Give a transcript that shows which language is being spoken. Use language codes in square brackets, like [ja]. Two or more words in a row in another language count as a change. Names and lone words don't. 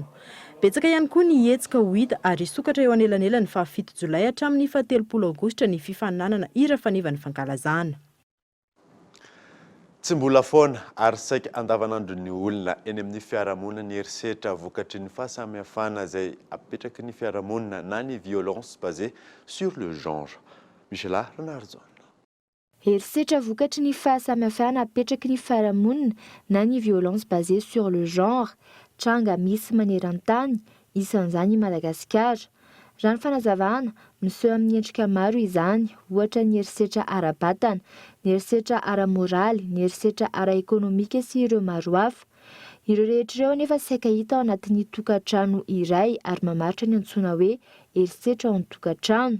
[mg] Betsaka ihany koa ny hetsika ho hita ary sokatra eo anelanela ny 7 Jolay hatramin'ny 30 Aogositra ny fifaninanana ira faneva ny fankalazana. Tsy mbola foana ary saika andavanandro ny olona eny amin'ny fiarahamonina ny herisetra vokatry ny fahasamihafana izay apetraky ny fiarahamonina na ny [fr] violence basée sur le genre. [mg] Michela Renardzon. Herisetra vokatry ny fahasamihafana apetraky ny fiarahamonina na ny [fr] violence basée sur le genre. [mg] Tranga misy maneran-tany isan'izany i Madagasikara. Raha ny fanazavana miseho amin'ny endrika maro izany, ohatra ny herisetra ara-batana, ny herisetra ara-moraly, ny herisetra ara-ekonomika sy ireo maro hafa. Ireo rehetra ireo nefa saika hita ao anatin'ny tokantrano iray ary mamaritra ny antsoina hoe herisetra ao an-tokantrano.